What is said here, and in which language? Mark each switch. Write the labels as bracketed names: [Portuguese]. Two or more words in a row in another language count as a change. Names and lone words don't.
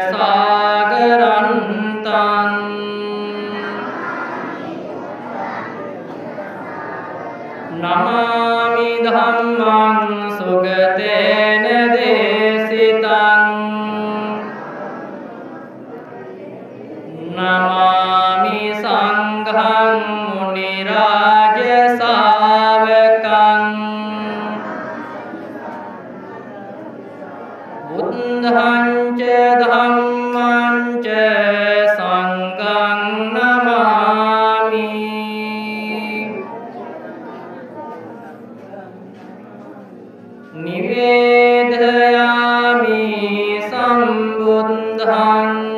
[Pali] සාගරන්තං නමාමි ධම්මං සුගතේන දේශිතං නමාමි සංඝං මුනි රාජ ශාවකං බුද්ධං ච ධම්මං ච සංඝං නමාමි නිවේදයාමි සම්බුද්ධං